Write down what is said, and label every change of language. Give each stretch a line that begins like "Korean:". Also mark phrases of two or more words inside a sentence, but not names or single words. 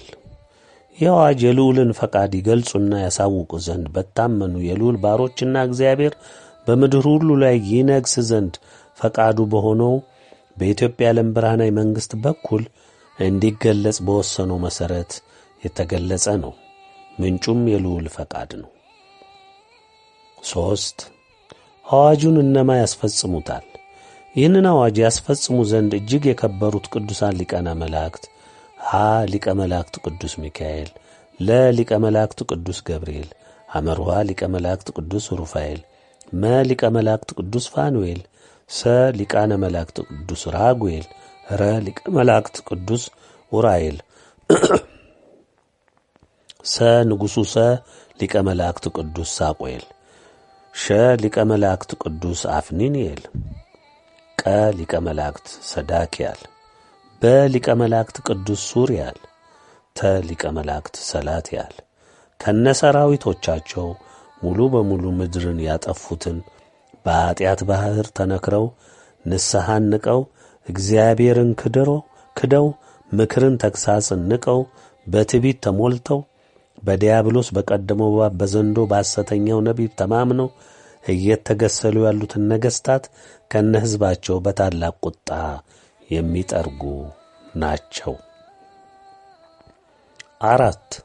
Amharic: ይህ አዋጅ የልዑልን ፈቃድ ይገልጹና ያሳውቁ ዘንድ በታመኑ የልዑል ባሮችና እግዚአብሔር በምድር ሁሉ ላይ ይነግስ ዘንድ ፈቃዱ በሆነው በኢትዮጵያ ዓለም ብርሃናዊ መንግሥት በኩል እንዲገለጽ በወሰነው መሠረት የተገለጸ ነው። ምንጩም የልዑል ፈቃድ ነው። 3. አዋጁን እነማ ያስፈጽሙታል? ይህንን አዋጅ ያስፈጽሙ ዘንድ እጅግ የከበሩት ቅዱሳን ሊቃነ መላእክት ሀ. ሊቀ መላእክት ቅዱስ ሚካኤል፣ ለ. ሊቀ መላእክት ቅዱስ ገብርኤል፣ ሐመርኋ ሊቀ መላእክት ቅዱስ ሩፋኤል፣ መ. ሊቀ መላእክት ቅዱስ ፋኑኤል፣ ሰ. ሊቃነ መላእክት ቅዱስ ራጉኤል፣ ረ. ሊቀ መላእክት ቅዱስ ኡራኤል፣ ሰ. ንጉሡ ሰ. ሊቀ መላእክት ቅዱስ ሳቆኤል፣ ሸ. ሊቀ መላእክት ቅዱስ አፍኒንኤል፣ ቀ. ሊቀ መላእክት ሰዳክያል፣ በ. ሊቀ መላእክት ቅዱስ ሱርያል፣ ተ. ሊቀ መላእክት ሰላትያል ከነሰራዊቶቻቸው ሙሉ በሙሉ ምድርን ያጠፉትን በኀጢአት ባሕር ተነክረው ንስሐን ንቀው እግዚአብሔርን ክደው ምክርን ተግሣጽን ንቀው በትዕቢት ተሞልተው በዲያብሎስ በቀደመው እባብ በዘንዶ በሐሰተኛው ነቢብ ተማምነው እየተገሰሉ ያሉትን ነገሥታት ከነ ሕዝባቸው በታላቅ ቁጣ የሚጠርጉ ናቸው። 4.